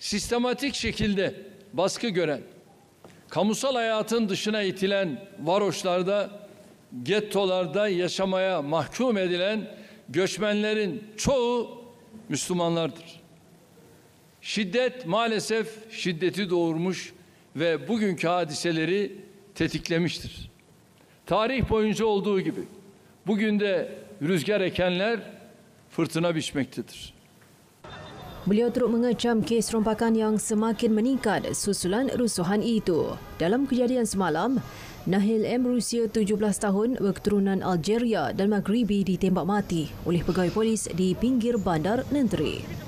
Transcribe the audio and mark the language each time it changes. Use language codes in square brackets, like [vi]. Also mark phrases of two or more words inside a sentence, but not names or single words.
[tr] sistematik şekilde baskı gören, kamusal hayatın dışına itilen varoşlarda, gettolarda yaşamaya mahkum edilen göçmenlerin çoğu Müslümanlardır. Şiddet maalesef şiddeti doğurmuş ve bugünkü hadiseleri tetiklemiştir. Tarih boyunca olduğu gibi bugün de rüzgar ekenler fırtına biçmektedir. [ms] Beliau turut mengecam kes rompakan yang semakin meningkat susulan rusuhan itu. Dalam kejadian semalam, Nahil M. berusia 17 tahun berketurunan Algeria dan Maghribi ditembak mati oleh pegawai polis di pinggir bandar Nentre.